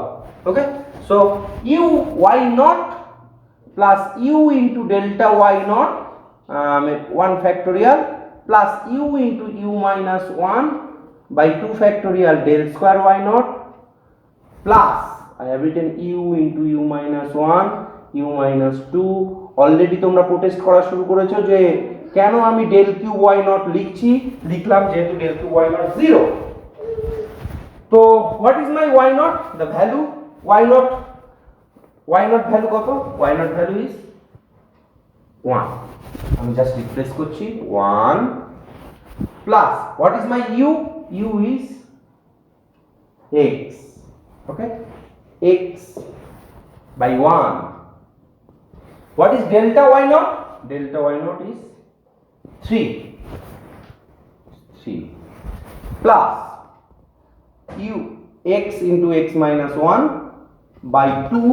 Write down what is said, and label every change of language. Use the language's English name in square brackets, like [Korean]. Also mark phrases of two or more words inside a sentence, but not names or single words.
[English] Okay, so u y naught plus u into delta y naught, 1 factorial, plus u into u minus 1 by 2 factorial del square y naught, plus I have written u into u minus 1, u minus 2. [Bangla] অলরেডি তোমরা প্রোটেস্ট করা শুরু করেছো যে কেন আমি [English] del q y naught [Bangla] লিখলাম যেহেতু [English] del q y naught [Bangla] 0. [English] তো what is my y naught? The value y naught value কত? Y naught value is 1. আমি just replace করছি 1 plus what is my u? U is x. Okay, x by 1. What is delta y naught? Delta y naught is 3 plus u x into x minus 1 by 2.